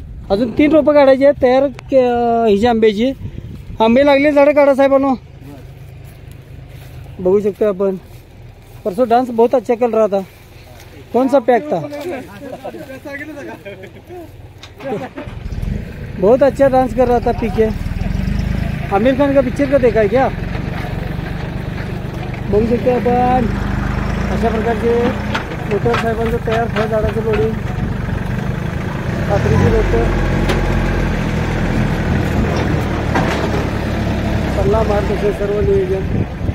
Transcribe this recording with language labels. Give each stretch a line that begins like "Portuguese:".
Marathi: अजून 3 रोपं काढायची आहेत तयार हिची आंब्याची. आंबे लागले झाडं काढा साहेबांनो. बघू शकते अपन.
Hindi: परसों डांस बहुत अच्छा चल रहा था. कौन सा पैक था? बहुत अच्छा डांस कर रहा था पीके. आमिर खान का पिक्चर का देखा है क्या?
Marathi: बघू शकते आपण अशा प्रकारचे मोटर साहेबांचं तयार फळझाडाचं लोडिंग. खात्रीची रोपं, सल्ला मार्गदर्शन सर्व नियोजन.